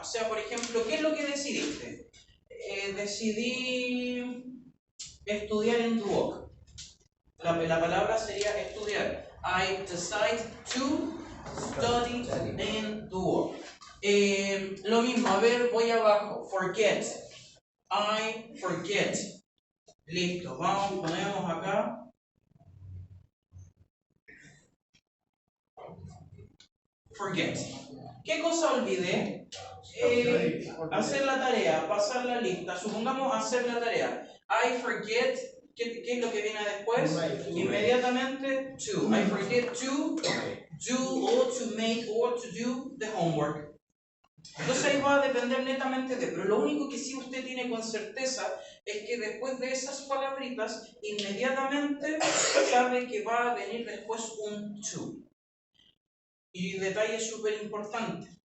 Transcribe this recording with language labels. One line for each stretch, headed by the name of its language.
Spanish: O sea, por ejemplo, ¿qué es lo que decidiste? Decidí estudiar en Duoc. La palabra sería estudiar.
English: I decide to study in Duoc.
Spanish: Lo mismo, a ver, voy abajo.
English: Forget. I forget.
Spanish: Listo, vamos, ponemos acá. Forget. ¿Qué cosa olvidé? Hacer la tarea, pasar la lista. Supongamos hacer la tarea.
English: I forget.
Spanish: ¿Qué es lo que viene después? Inmediatamente to.
English: I forget to do or to make or to do the homework.
Spanish: Entonces ahí va a depender netamente de, pero lo único que sí usted tiene con certeza es que después de esas palabritas, inmediatamente sabe que va a venir después un to. Y detalle súper importante.